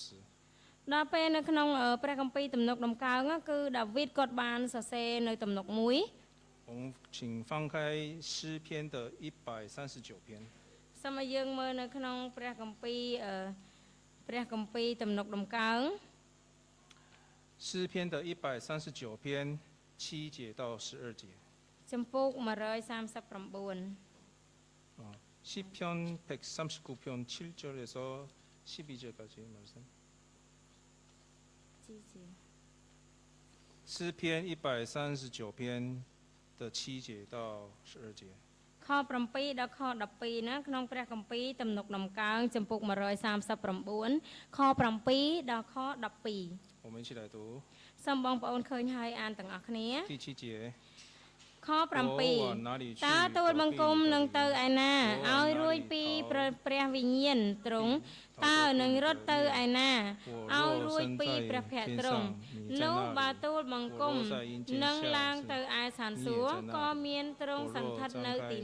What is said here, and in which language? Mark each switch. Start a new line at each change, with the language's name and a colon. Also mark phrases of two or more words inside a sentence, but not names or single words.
Khmer: ដល់ពេលនៅក្នុងព្រះគម្ពីរទំនុកដំកើងគឺដាវីតគាត់បានសរសេរនៅទំនុកមួយ
Chinese: 我们请翻开诗篇的139篇。
Khmer: សូមឲ្យយើងមើលនៅក្នុងព្រះគម្ពីរទំនុកដំកើង
Chinese: 诗篇的139篇7节到12节。
Khmer: ចំពោក139
Korean: 시편 139편 7절에서 12절까지 말씀.
Chinese: 诗篇139篇的7节到12节。
Khmer: ខ7ដល់ខ12ណាក្នុងព្រះគម្ពីរទំនុកដំកើងចំពុក139ខ7ដល់ខ12
Chinese: 我们一起来读。
Khmer: សូមបងប្អូនឃើញហើយអានទាំងអស់គ្នា
Chinese: 第7节。
Khmer: ខ7តើទូលបង្គំនឹងទៅឯណាឲ្យរួចពីព្រះវិញ្ញាណទ្រង់តើនឹងរត់ទៅឯណាឲ្យរួចពីព្រះភ័ក្ត្រទ្រង់នោះបើទូលបង្គំនឹងឡើងទៅឯឋានសួគ៌ក៏មានទ្រង់សន្ធិដ្ឋនៅទី